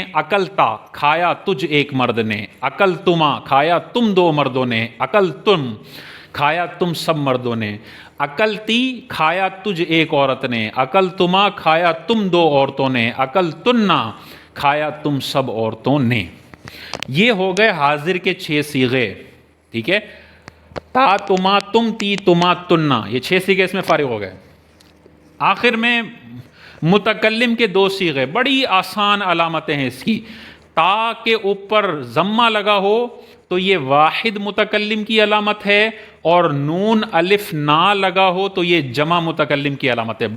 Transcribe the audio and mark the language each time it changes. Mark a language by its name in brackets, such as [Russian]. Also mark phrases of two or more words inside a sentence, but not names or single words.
[Urdu] اکلتا کھایا تجھ ایک مرد نے، اکلتما کھایا تم 2 مردوں نے، اکلتم کھایا تم سب مردوں نے، اکلتی کھایا تجھ ایک عورت نے، اکلتما کھایا تم 2 عورتوں نے، اکلتنا کھایا تم سب عورتوں نے. یہ ہو گئے حاضر کے 6 صیغے. ٹھیک ہے. تا تما تم تی تما تننا یہ 6 صیغے اس میں فارغ ہو گئے. آخر میں متکلم کے 2 صیغے، بڑی آسان علامتیں ہیں اس کی. تا کے اوپر ضمہ لگا ہو تو یہ واحد متکلم کی علامت ہے، اور نون الف نا لگا ہو تو یہ جمع متکلم کی علامت ہے.